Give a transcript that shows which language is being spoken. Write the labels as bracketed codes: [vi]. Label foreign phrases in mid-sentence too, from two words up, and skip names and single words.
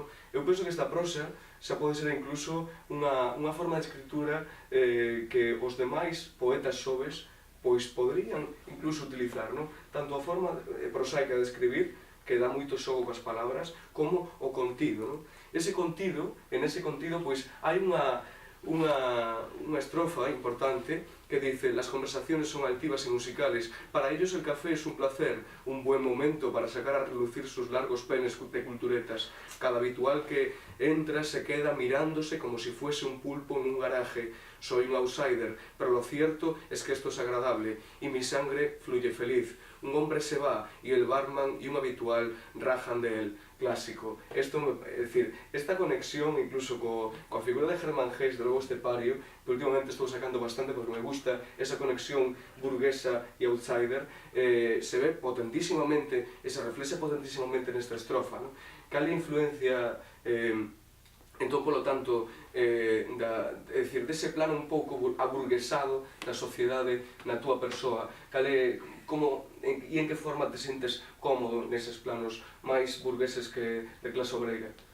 [gl] Eu penso que esta prosa xa pode ser incluso unha forma de escritura que os demais poetas xoves pois poderían incluso utilizar, non? Tanto a forma prosaica de escribir, que dá moito xogo coas palabras, como o contido, non? Ese contido, en ese contido, pois hai unha estrofa importante que [es] dice: las conversaciones son altivas y musicales, para ellos el café es un placer, un buen momento para sacar a relucir sus largos penes de culturetas. Cada habitual que entra se queda mirándose como si fuese un pulpo en un garaje. Soy un outsider, pero lo cierto es que esto es agradable y mi sangre fluye feliz. Un hombre se va y el barman y un habitual rajan de él. Clásico. Esto, [gl] é dicir, esta conexión incluso coa figura de Germán Geix, de Lobo Estepario, que últimamente estou sacando bastante porque me gusta esa conexión burguesa e outsider, se ve potentísimamente, se reflexa potentísimamente nesta estrofa, non? Cal é a influencia, entón, polo tanto, é dicir, dese plano un pouco aburguesado da sociedade na túa persoa, cal é, como, e en que forma te sentes cómodo neses planos máis burgueses que de clase obrega?